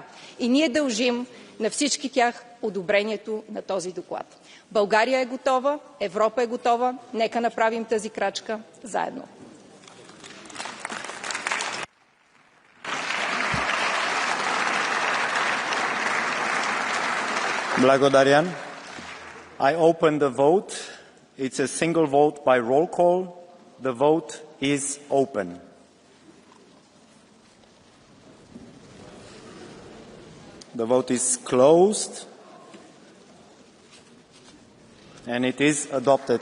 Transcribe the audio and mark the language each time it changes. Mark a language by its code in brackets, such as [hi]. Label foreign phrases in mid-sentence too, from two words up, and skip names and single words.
[bg] И ние дължим на всички тях одобрението на този доклад. България е готова, Европа е готова, нека направим тази крачка заедно. Благодаря. [en] I open the vote. It's a single vote by roll call. The vote is open. The vote is closed. And it is adopted.